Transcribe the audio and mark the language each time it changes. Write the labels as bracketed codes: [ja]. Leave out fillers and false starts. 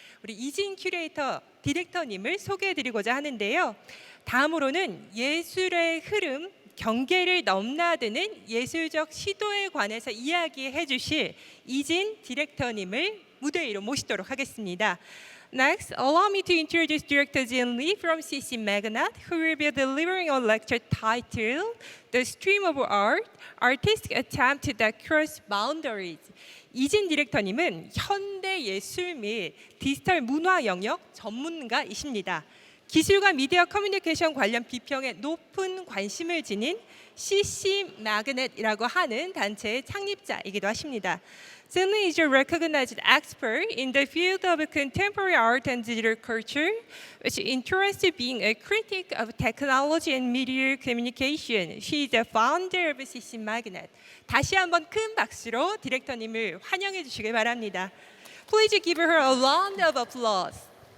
[ko] 우리 이진 큐레이터 디렉터님을 소개해드리고자 하는데요. 다음으로는 예술의 흐름, 경계를 넘나드는 예술적 시도에 관해서 이야기해 주실 이진 디렉터님을 무대 위로 모시도록 하겠습니다. [en] Next, allow me to introduce Director Jin Lee from CC Magnet, who will be delivering a lecture titled The Stream of Art, Artistic Attempt That Cross Boundaries. [ko] 이진 디렉터님은 현대 예술 및 디지털 문화 영역 전문가이십니다. 기술과 미디어 커뮤니케이션 관련 비평에 높은 관심을 지닌 CC Magnet이라고 하는 단체의 창립자이기도 하십니다. [en] Jin Lee is a recognized expert in the field of contemporary art and digital culture, which interests being a critic of technology and media communication. She is the founder of CC Magnet. [ko] 다시 한번 큰 박수로 디렉터님을 환영해 주시길 바랍니다. [en] Please give her a round of applause.